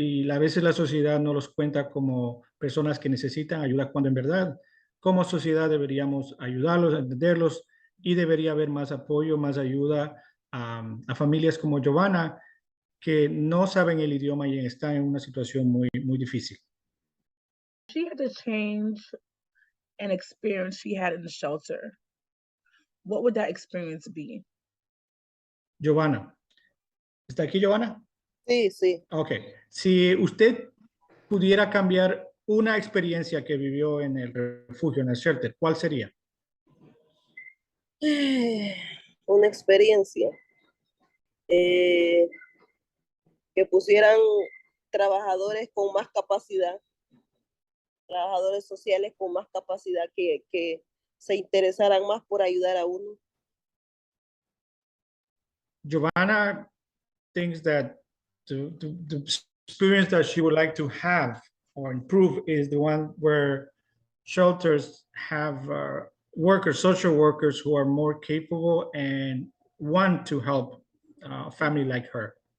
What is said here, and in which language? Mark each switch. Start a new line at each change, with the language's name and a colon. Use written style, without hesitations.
Spanish: a veces la sociedad no los cuenta como personas que necesitan ayuda, cuando en verdad como sociedad deberíamos ayudarlos, entenderlos, y debería haber más apoyo, más ayuda a familias como Giovana que no saben el idioma y están en una situación muy, muy difícil.
English: She had to change an experience she had in the shelter. What would that experience be?
Spanish: Giovana. ¿Está aquí, Giovana? Sí, sí. Ok. Si usted pudiera cambiar una experiencia que vivió en el refugio, en el shelter, ¿cuál sería? Una experiencia. Que pusieran trabajadores con más capacidad, trabajadores sociales con más capacidad, que se interesaran más por ayudar a uno.
English: Giovana thinks that the experience that she would like to have or improve is the one where shelters have social workers who are more capable and want to help a family like her.